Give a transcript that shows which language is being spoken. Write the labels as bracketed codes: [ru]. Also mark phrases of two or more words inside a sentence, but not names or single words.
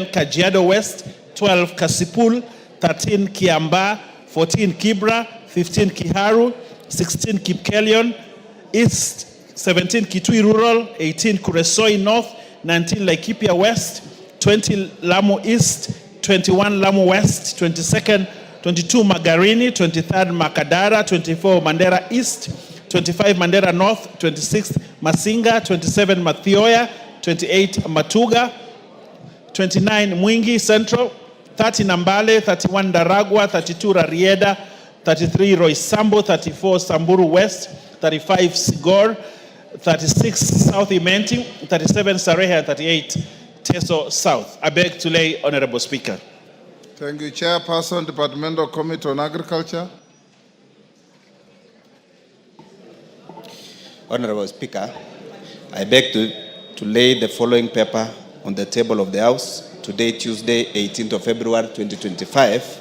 [en] Kajiado West; 12, Kasipul; 13, Kiamba; 14, Kibra; 15, Kiharu; 16, Kipkelion East; 17, Kitui Rural; 18, Kuresoi North; 19, Laikipia West; 20, Lamu East; 21, Lamu West; 22nd, 22, Magarini; 23rd, Makadara; 24, Mandera East; 25, Mandera North; 26, Masinga; 27, Mathioya; 28, Matuga; 29, Mwingi Central; 30, Nambale; 31, Daragwa; 32, Rarieda; 33, Roysambu; 34, Samburu West; 35, Sigor; 36, South Imenti; 37, Sareha; and 38, Teso South. I beg to lay, Honorable Speaker. Thank you, Chairperson, Departmental Committee on Agriculture. Honorable Speaker, I beg to lay the following paper on the table of the House today, Tuesday, 18th of February, 2025.